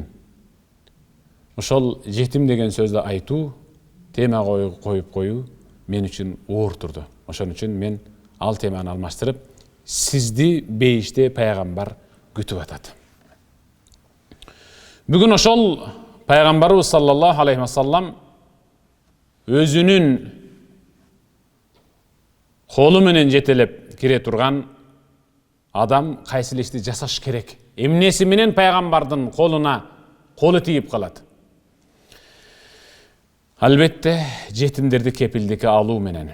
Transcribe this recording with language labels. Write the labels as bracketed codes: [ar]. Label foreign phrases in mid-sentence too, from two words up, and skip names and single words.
[ky] Ошол жетим деген сөздү айтуу, тема коюп коюу мен үчүн оор турду. Ошон үчүн мен ал теманы алмаштырып, сизди бейиште Пайгамбар күтүп атат. Бүгүн ошол Пайгамбарыбыз [ar] صلى الله عليه وسلم [ky] өзүнүн колу менен жетелеп кире турган адам кайсыл ишти жасаш керек? Эмнеси менен Пайгамбардын колу тийип калат? Албетте, жетимдерди кепилдикке алуу менен.